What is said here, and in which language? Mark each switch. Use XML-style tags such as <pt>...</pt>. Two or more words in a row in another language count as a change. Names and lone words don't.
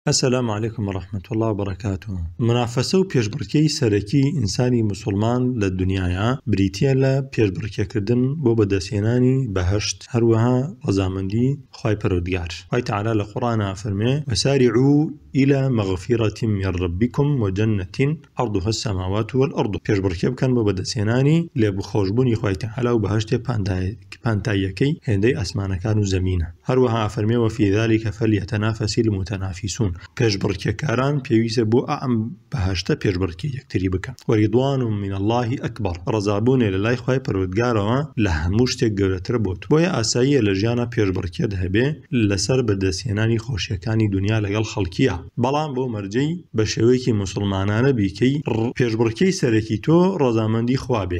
<ar>السلام عليكم ورحمة الله وبركاته.</ar> <ckb>منافسة و پێشبڕکێی سەرەکی ئینسانی موسڵمان لە دنیاە بریتیە لە پێشبڕکێکردن بۆ بەدەستهێنانی بەهەشت، هەروەها ڕەزامەندی خوای پەروەردگار. خوای تەعالا لە قورئانە فەرمێ:</ckb> <ar>وسارعوا إلى مغفرة من ربكم وجنة عرضها السماوات والأرض.</ar> <ckb>پێشبڕکێ بکەن بۆ بەدەستهێنانی لێبوخۆشبوونی خوای تەعالا و بەهەشتێ پانتاییەکەی هێندەی ئاسمانەکان و زەمینە. هەروەها فەرمێ:</ckb> <ar>وفي ذلك فليتنافس المتنافسون.</ar> <ckb>پێشبڕکێکاران پێویستە بۆ ئەم بەهەشتە پێشبڕکێ یەکتری بکەن.</ckb> <ar>وەریضوان من الله ئەکبەر.</ar> <ckb>ڕەزابوونێ لە لای خوای پەروەردگارەوە لە هەموو شتێک گەورەتر بۆت. بۆیە ئاساییە لە ژیانە پێشبڕکێت هەبێ لەسەر بەدەستهێنانی خۆشیەکانی دنیا لەگەڵ خەڵکیە، بەڵام بۆ مەرجەی بە شێوەیەکی موسڵمانانە بیکەی پێشبڕکێی سەرەکی تۆ ڕەزامەندی خوا بێ.</ckb>